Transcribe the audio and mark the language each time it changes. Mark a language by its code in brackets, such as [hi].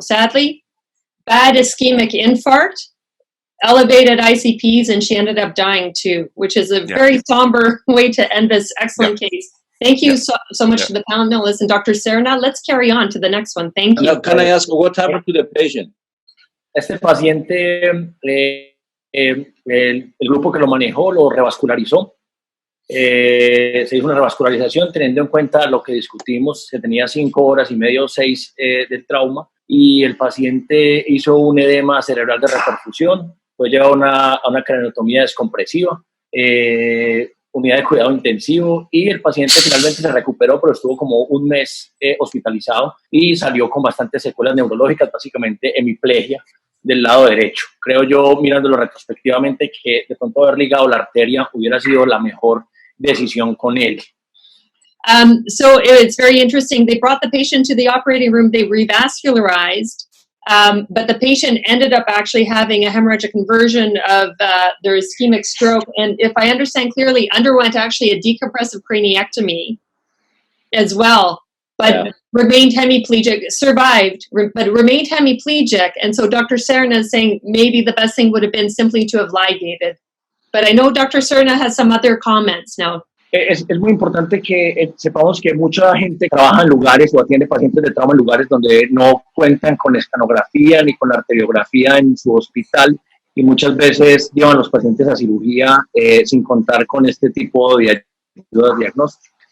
[en] Sadly, bad ischemic infarct, elevated ICPs, and she ended up dying too, which is a very somber way to end this excellent case. Thank you so much to the panelists and Dr. Serna. Let's carry on to the next one. Thank you. Can I ask what happened to the patient? [es] Este paciente, el grupo que lo manejó lo revascularizó. Se hizo una revascularización teniendo en cuenta lo que discutimos, se tenía 5 horas y medio, 6 del trauma, y el paciente hizo un edema cerebral de reperfusión, fue llevado a una craneotomía descompresiva, unidad de cuidado intensivo, y el paciente finalmente se recuperó, pero estuvo como un mes hospitalizado y salió con bastantes secuelas neurológicas, básicamente hemiplegia del lado derecho. Creo yo, mirándolo retrospectivamente, que de pronto haber ligado la arteria hubiera sido la mejor decisión con él. [en] So it's very interesting. They brought the patient to the operating room, they revascularized, but the patient ended up actually having a hemorrhagic conversion of their ischemic stroke, and if I understand clearly, underwent actually a decompressive craniectomy as well, but remained hemiplegic, survived, but remained hemiplegic, and so Dr. Serna is saying maybe the best thing would have been simply to have ligated. But I know Dr. Serna has some other comments now. [es] Es muy importante que sepamos que mucha gente trabaja en lugares o atiende pacientes de trauma en lugares donde no cuentan con escanografía ni con arteriografía en su hospital, y muchas veces llevan a los pacientes a cirugía sin contar con este tipo de ayudas diagnósticas.